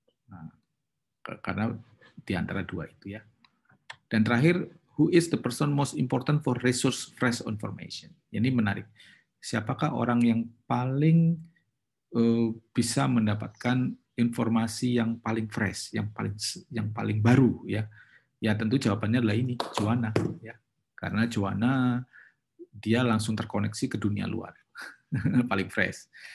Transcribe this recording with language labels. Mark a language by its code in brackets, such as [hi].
[id] Nah, karena di antara dua itu, ya. [en] Dan terakhir, who is the person most important for resource fresh information? [id] Ini menarik. Siapakah orang yang paling bisa mendapatkan informasi yang paling fresh, yang paling baru, ya? Ya tentu jawabannya adalah ini, Joanna, ya. Karena Joanna dia langsung terkoneksi ke dunia luar. Paling fresh.